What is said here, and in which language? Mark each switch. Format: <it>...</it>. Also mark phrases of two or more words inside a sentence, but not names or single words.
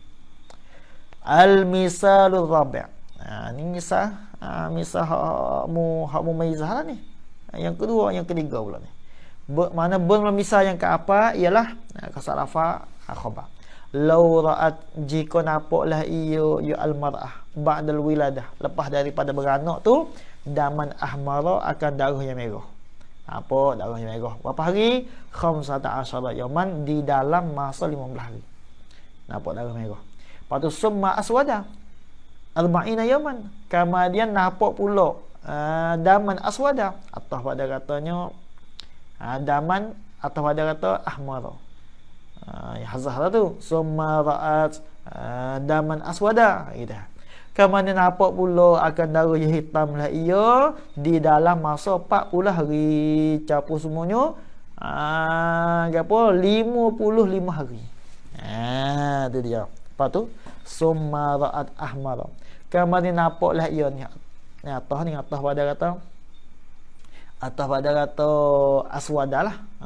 <ar>Al-misalul rabi'.</ar> <ms>Ni misal. Misal hak mumayyizah lah ni. Yang kedua, yang ketiga pula ni. Mana misal yang ke apa ialah</ms> <ar>kasarafa khabar. Law ra'at,</ar> <ms>jika nampaklah ia</ms> <ar>al-mar'ah ba'dal wiladah,</ar> <ms>lepas daripada beranak tu,</ms> <ar>daman ahmara,</ar> <ms>akan darah yang merah. Apa darah yang merah? Berapa hari?</ms> <ar>15 yaman,</ar> <ms>di dalam masa 15 hari. Nampak darah merah. Lepas tu</ms> <ar>summa aswada 40 yaman.</ar> <ms>Kemudian nampak pula</ms> <ar>daman aswada,</ar> <ms>atau pada katanya daman, atau pada kata ahmara. Hazah tu</ms> <ar>summa ra'at daman aswada</ar> <ms>gitu. Kemudian nampak pula akan darah yang hitam lah ia di dalam masa 40 hari campur semuanya gapo 55 hari. Tu dia. Lepas tu</ms> <ar>summa ra'at ahmara.</ar> <ms>Kemudian nampaklah ia ni atas pada kata aswada lah.</ms>